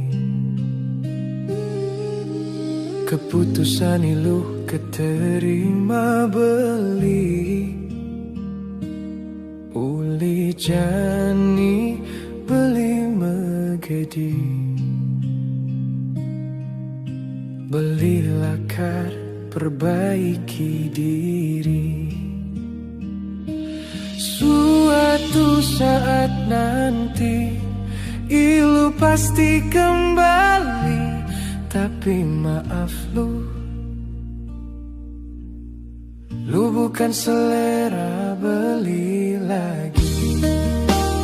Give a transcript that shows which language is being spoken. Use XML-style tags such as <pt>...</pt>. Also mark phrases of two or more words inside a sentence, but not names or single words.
<ban>keputusan lu keterima beli, uli jani beli megedi, beli lakar</ban> <id>perbaiki diri. Suatu saat nanti ilu pasti kembali, tapi maaf lu bukan selera beli lagi.</id>